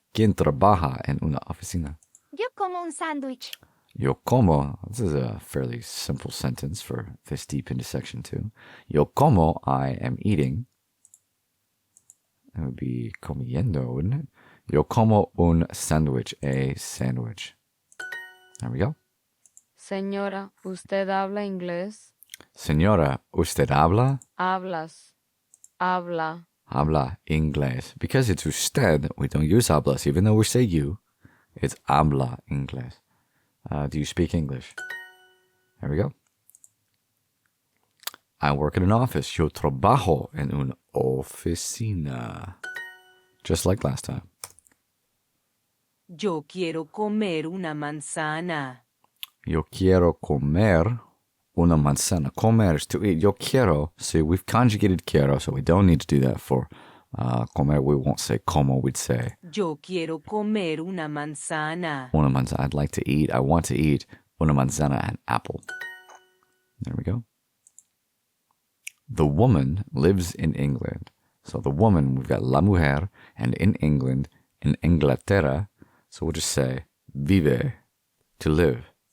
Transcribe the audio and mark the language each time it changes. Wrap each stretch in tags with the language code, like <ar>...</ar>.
<es>Quien trabaja en una oficina? Yo como un sándwich. Yo como.</es> <en>This is a fairly simple sentence for this deep into section 2.</en> <es>Yo como,</es> <en>I am eating. That would be comiendo, wouldn't it?</en> <es>Yo como un sándwich,</es> <en>a sandwich. There we go.</en> <es>Señora, ¿usted habla inglés? Señora, ¿usted habla? Hablas. Habla. Habla inglés.</es> <en>Because it's usted, we don't use hablas, even though we say you. It's</en> <es>habla inglés.</es> <en>Do you speak English? There we go. I work in an office.</en> <es>Yo trabajo en una oficina.</es> <en>Just like last time.</en> <es>Yo quiero comer una manzana. Yo quiero comer una manzana.</es> <en>Comer is to eat.</en> <es>Yo quiero.</es> <en>See, we've conjugated quiero, so we don't need to do that for comer. We won't say como. We'd say</en> <es>Yo quiero comer una manzana. una manzana.</es> <en>I'd like to eat. I want to eat</en> <es>una manzana,</es> <en>an apple. There we go. The woman lives in England. So the woman, we've got</en> <es>la mujer,</es> <en>and in England, in Inglaterra. So we'll just say</en> <es>vive,</es> <en>to live.</en>